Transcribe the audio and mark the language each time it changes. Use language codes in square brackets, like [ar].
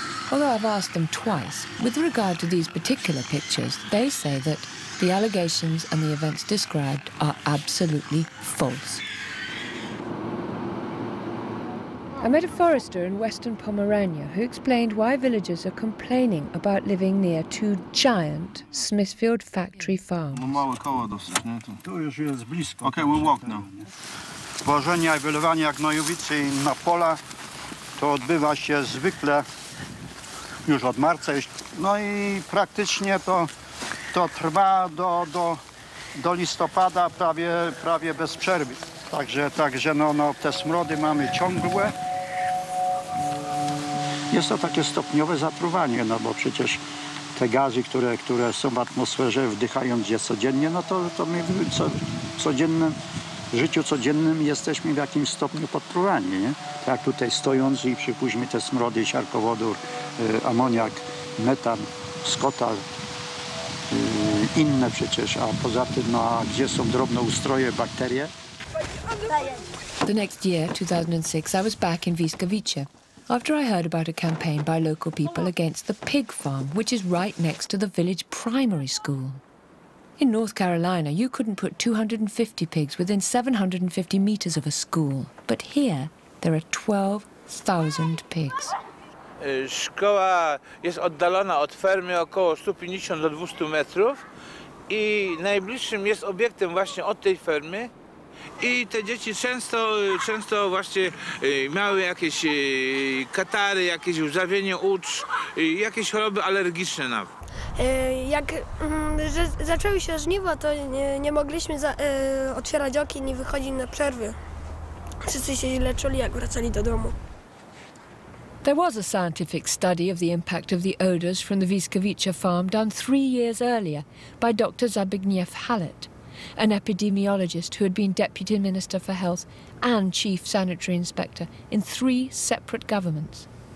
[en] Although I've asked them twice, with regard to these particular pictures, they say that the allegations and the events described are absolutely false. I met a forester in western Pomerania who explained why villagers are complaining about living near two giant Smithfield factory farms. Okay, we'll walk now. [pl] Tworzenia i wylewania gnojowicy na pola to odbywa się zwykle już od marca. No i praktycznie to trwa do listopada prawie bez przerwy. Także no, te smrody mamy ciągłe. Jest to takie stopniowe zatruwanie, no bo przecież te gazy, które są w atmosferze, wdychając je codziennie, no to my w codziennym życiu codziennym jesteśmy w jakimś stopniu podpruwani, nie? Tak jak tutaj stojąc i przypuśćmy te smrody, siarkowodór, amoniak, metan, skotal, inne przecież, a poza tym, no, a gdzie są drobnoustroje, bakterie? [en] The next year, 2006, I was back in Wiskowice after I heard about a campaign by local people against the pig farm, which is right next to the village primary school. In North Carolina, you couldn't put 250 pigs within 750 meters of a school, but here there are 12,000 pigs. [pl] Szkoła jest oddalona od fermy około 150 do 200 metrów i najbliższym jest obiektem właśnie od tej fermy I te dzieci często właśnie miały jakieś katary, jakieś łzawienie ucz, jakieś choroby alergiczne nawet. Jak zaczęły się żniwa, to nie mogliśmy otwierać okien i wychodzić na przerwy. Wszyscy się źle czuli, jak wracali do domu. [en] There was a scientific study of the impact of the odours from the Wiskowice farm done 3 years earlier by Dr. Zbigniew Hallett, an epidemiologist who had been Deputy Minister for Health and Chief Sanitary Inspector in 3 separate governments.